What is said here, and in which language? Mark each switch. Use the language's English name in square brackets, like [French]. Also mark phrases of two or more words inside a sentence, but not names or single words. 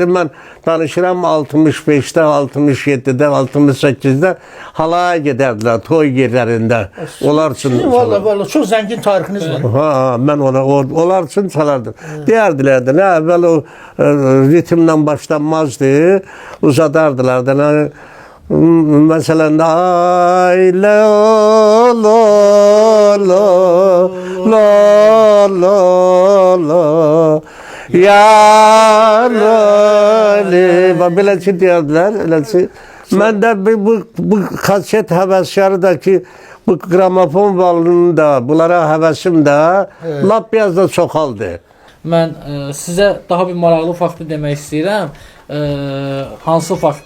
[Azerbaijani] Mən danışıram 65-də, 67-də, 68-də halaya gedərdilər toy yerlərində. Onlar üçün Vallahi çox zəngin tarixiniz var. Mən onlar üçün çalardım. Deyərdilər də, nə əvvəl o ritmlə başlanmazdı, uzadardılar da. Məsələn, ay la la la la la la ya la beləçə deyərdilər, eləçə. Mən də bu kaset həvəskarı da ki, bu qramofon valında, bunlara həvəsim də lap biraz da çoxaldı. Mən sizə daha bir maraqlı faktı demək istəyirəm. Hansı faktı?